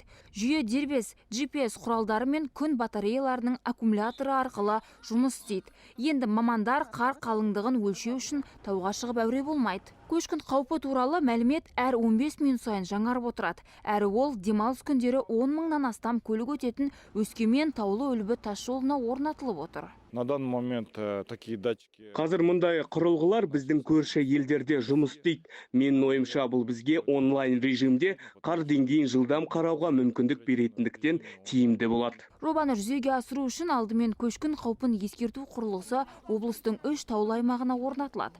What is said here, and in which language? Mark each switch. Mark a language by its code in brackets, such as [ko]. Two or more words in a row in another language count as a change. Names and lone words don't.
[kk] Жүйе дербес GPS құралдары мен күн батареяларының аккумуляторы арқылы жұмыс істейді. Енді мамандар қар қалыңдығын өлшеу үшін тауға шығып әуре болмайды. Көшкін қаупі туралы мәлімет әр 15 минут сайын жаңарып отырады. Әрі ол демалыс күндері 10 мыңнан астам көлік өтетін Өскемен Таулы Үлбі тасжолына орнатылып отыр. [ru] На данный момент такие датчики. [kk] Қазір мұндай құрылғылар біздің көрші елдерде жұмыс істейді. Менің ойымша бұл бізге онлайн режимде қар деңгейін жылдам қарауға мүмкіндік беретіндіктен тиімді болады. Жобаны жүзеге асыру үшін алдымен көшкін қаупін ескерту құрылғысы облыстың 3 таулы аймағына орнатылады.